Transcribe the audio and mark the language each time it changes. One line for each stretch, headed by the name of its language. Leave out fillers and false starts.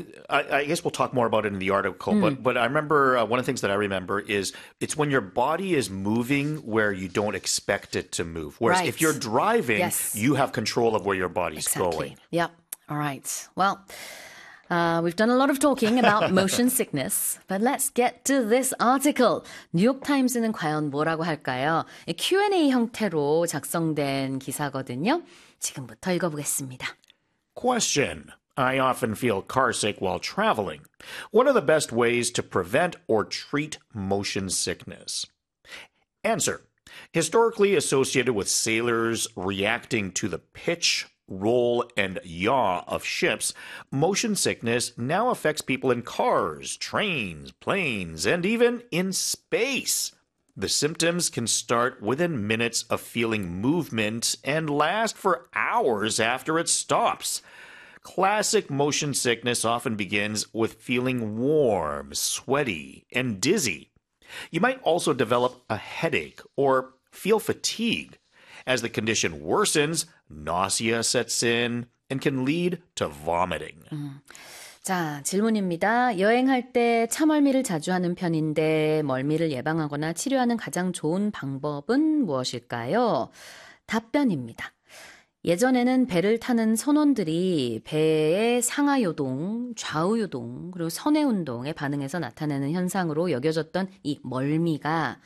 English: I guess we'll talk more about it in the article, but I remember one of the things that I remember is it's when your body is moving where you don't expect it to move. Whereas if you're driving, you have control of where your body's going. Yep. All right. Well, we've done a lot of talking about motion sickness, but let's get to this article.
Korean: 뉴욕 타임스는 과연 뭐라고 할까요? Q&A 형태로 작성된 기사거든요. 지금부터 읽어보겠습니다.
English: Question. I often feel car sick while traveling. What are the best ways to prevent or treat motion sickness? Answer. Historically associated with sailors reacting to the pitch, roll and yaw of ships, motion sickness now affects people in cars, trains, planes, and even in space. The symptoms can start within minutes of feeling movement and last for hours after it stops. Classic motion sickness often begins with feeling warm, sweaty, and dizzy. You might also develop a headache or feel fatigue. As the condition worsens, nausea sets in and can lead to vomiting.
Korean: 자, 질문입니다. 여행할 때 차 멀미를 자주 하는 편인데 멀미를 예방하거나 치료하는 가장 좋은 방법은 무엇일까요? 답변입니다. 예전에는 배를 타는 선원들이 배의 상하 요동, 좌우 요동, 그리고 선해 운동에 반응해서 나타내는 현상으로 여겨졌던 이 멀미가